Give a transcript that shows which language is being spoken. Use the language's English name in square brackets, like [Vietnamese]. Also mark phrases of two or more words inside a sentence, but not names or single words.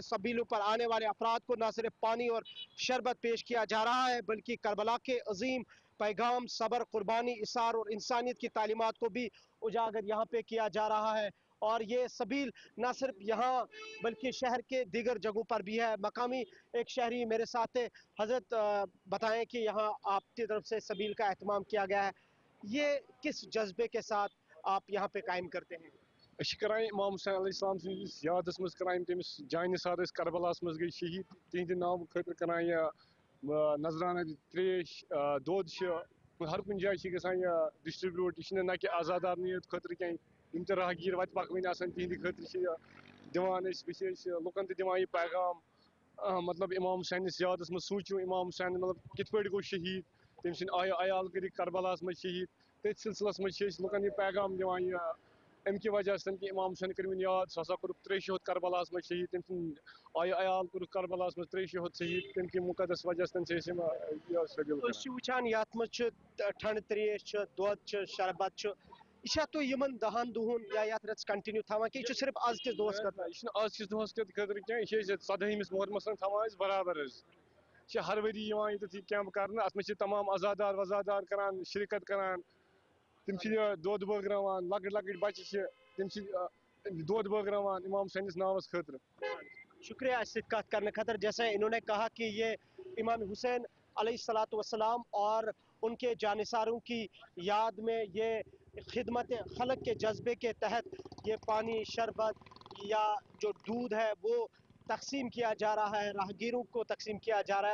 [Hindi] सबीलों पर आने वाले अफराद को न सिर्फ पानी और शरबत पेश किया जा रहा है बल्कि करबला के अजीम पैगाम, सब्र, कुर्बानी, इसार और इंसानियत की तालीमात को भी उजागर यहाँ पे किया जा रहा है और ये सबील न सिर्फ यहाँ बल्कि शहर के दीगर जगहों पर भी है। मकामी एक शहरी मेरे साथ है, हजरत बताएं कि यहाँ आपकी तरफ से सबील का एहतमाम किया गया है, ये किस जज्बे के साथ आप यहाँ पे कायम करते हैं? [Kashmiri] इमाम हुसैन अलैहिस्सलाम सिंदिस यादस मज करान तमिस जान निसार करबलास मज गई शहीद तिहद नाम खतर करान यह नजराना त्रेश दोद हर कुछ जाए गसान डिस्ट्रीब्यूट यह ना कि आजादार नीयत खतर कह राहगीर वत पकवन तिहद खतर दिवान लुकन दिवान यह पैगाम मतलब इमाम हुसैन यादस मज सूचो इमाम हुसैन मतलब कित पे गो शहीद तम सद आयाल कर करबलास मज शहीद तथ सिलसिलस मज लुकन यह पैगाम दिवान अमि वजह कि इमाम हुसैन करवन याद सह कर 63 करबलास मज शहीद तम सद आयाल कर करबलास मज 63 शहीद तम कि मुकदस वजह वुचान यथ मज ठंड त्रेश दोद शरबत यह तुम यमन 10 दुहन या यथ रत्स कंटिन्यू थवान कि सिर्फ आज किस दोस यह आज किस दोस खतर कह 17 मुहर्रमस थवान बराबर हर वरी ये कैंप कर अत मे तमाम आजादार वजादार करान शिरकत करान तम दोद बगरान लकट लकट बच्चे तम दोद बगरान इमाम हुसैन नावस खतर। शुक्रिया इस कत करने खतर। [Hindi] जैसे इन्होंने कहा कि ये इमाम हुसैन [Arabic] عليه الصلاة والسلام [Hindi] और उनके जानिसारों की याद में ये खिदमत खलक के जज्बे के तहत ये पानी, शरबत, या जो दूध है वो तकसीम किया जा रहा है, राहगीरों को तकसीम किया जा रहा है।